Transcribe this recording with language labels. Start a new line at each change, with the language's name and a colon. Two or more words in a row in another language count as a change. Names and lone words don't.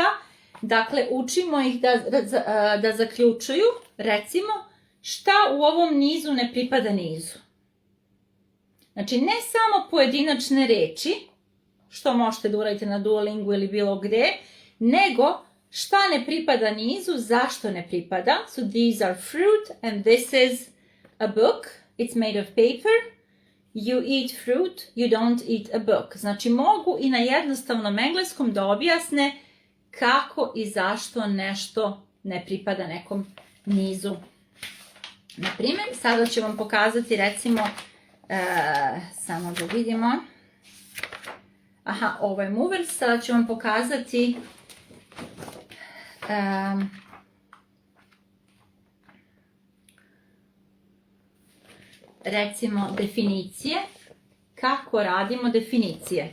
Serbian: Dakle, učimo ih da zaključuju, recimo, šta u ovom nizu ne pripada nizu. Znači, ne samo pojedinačne reči, što možete da uradite na Duolingu ili bilo gde, nego šta ne pripada nizu, zašto ne pripada.
English: So these are fruit and this is a book. It's made of paper. You eat fruit, you don't eat a book.
Serbian: Znači, mogu i na jednostavnom engleskom da objasne kako i zašto nešto ne pripada nekom nizu. Naprimjer, sada ću vam pokazati recimo, samo da vidimo, ovo je movers, sada ću vam pokazati recimo definicije, kako radimo definicije.